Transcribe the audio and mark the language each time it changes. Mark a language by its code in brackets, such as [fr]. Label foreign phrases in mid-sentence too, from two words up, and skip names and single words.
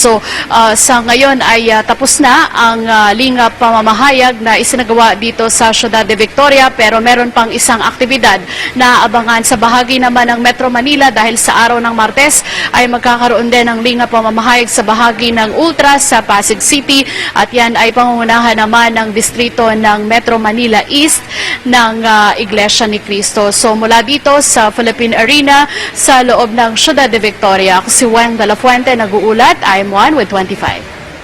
[tl] So sa ngayon ay tapos na ang linga pamamahayag na isinagawa dito sa Ciudad de Victoria, pero meron pang isang aktibidad na abangan sa bahagi naman ng Metro Manila dahil sa araw ng Martes ay magkakaroon din ng linga pamamahayag sa bahagi ng Ultra sa Pasig City, at yan ay pangungunahan naman ng distrito ng Metro Manila East ng Iglesia ni Cristo. So mula dito sa Philippine Arena sa loob ng Ciudad de Victoria, ako si Weng de la Fuente nag-uulat. [en] I'm 1 with 25.